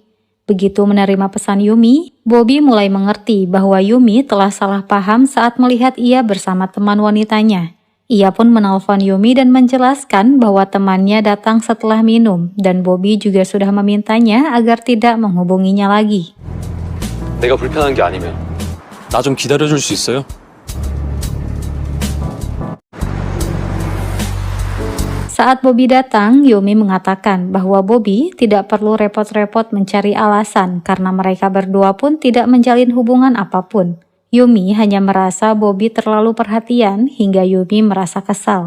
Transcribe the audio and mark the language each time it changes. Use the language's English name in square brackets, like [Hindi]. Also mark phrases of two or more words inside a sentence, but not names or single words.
[Indonesian] Begitu menerima pesan Yumi, Bobby mulai mengerti bahwa Yumi telah salah paham saat melihat ia bersama teman wanitanya. Ia pun menelpon Yumi dan menjelaskan bahwa temannya datang setelah minum dan Bobby juga sudah memintanya agar tidak menghubunginya lagi. [Korean] 내가 불편한 게 아니면 나 좀 기다려줄 수 있어요? [Indonesian] Saat Bobby datang, Yumi mengatakan bahwa Bobby tidak perlu repot-repot mencari alasan karena mereka berdua pun tidak menjalin hubungan apapun. Yumi hanya merasa Bobby terlalu perhatian hingga Yumi merasa kesal.